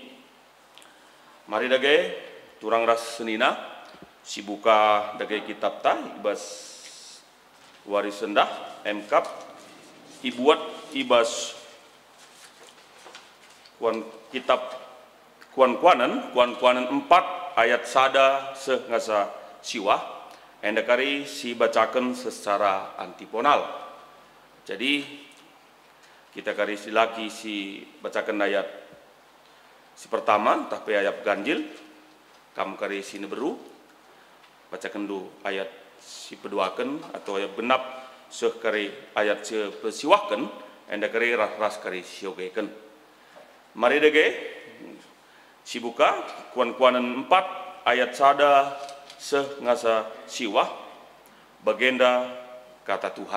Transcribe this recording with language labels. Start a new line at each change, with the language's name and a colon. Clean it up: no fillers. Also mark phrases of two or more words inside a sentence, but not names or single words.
Batak Karo: Mari dage turang ras senina si buka dage kitab ta ibas waris sendah emkap ibuat ibas kitab kuan-kuanan 4 ayat sada sengasa siwa endakari si bacakan
Indonesian: secara antiponal.
Batak Karo: Jadi kita kari silaki si bacakan ayat si pertama tapi
Indonesian: ayat ganjil
Batak Karo: kamu kari si neberu bacakan du ayat si peduakan
Indonesian: atau ayat genap
Batak Karo: seh kari ayat si pesiwakan enda kari ras kari siogeken. Mari dege si buka kuan-kuanan 4 ayat sada seh ngasa siwah bagenda kata Tuhan.